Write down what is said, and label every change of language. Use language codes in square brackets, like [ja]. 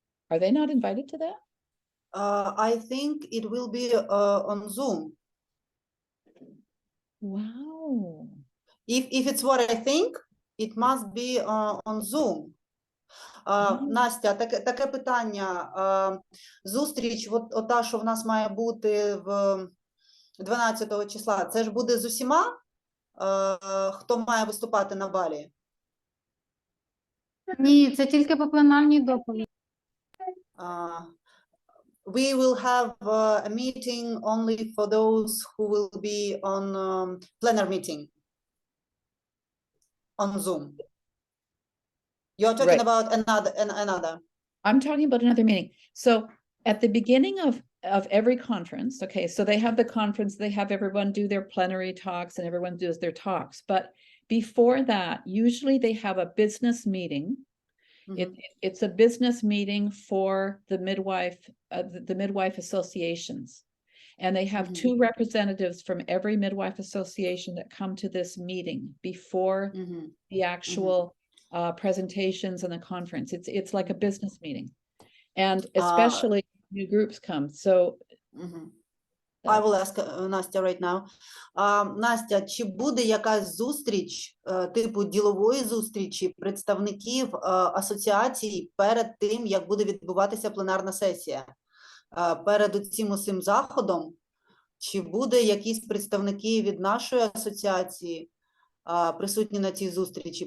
[en] Are they not invited to that? I think it will be on Zoom. Wow. If it's what I think, it must be on Zoom. [uk] Настя, таке питання. Зустріч, ота, що в нас має бути в 12 числа, це ж буде з усіма, хто має виступати на Балі? Ні, це тільки по пленарній доповіді. [en] We will have a meeting only for those who will be on plenary meeting on Zoom. You're talking about another. I'm talking about another meeting. So at the beginning of every conference, okay, so they have the conference, they have everyone do their plenary talks and everyone does their talks. But before that, usually they have a business meeting. It's a business meeting for the midwife associations. And they have 2 representatives from every midwife association that come to this meeting before the actual presentations and the conference. It's like a business meeting, and especially new groups come. So I will ask Настя right now. [uk] Настя, чи буде якась зустріч, типу ділової зустрічі представників асоціацій перед тим, як буде відбуватися пленарна сесія? Перед цим усім заходом, чи буде якісь представники від нашої асоціації присутні на цій зустрічі?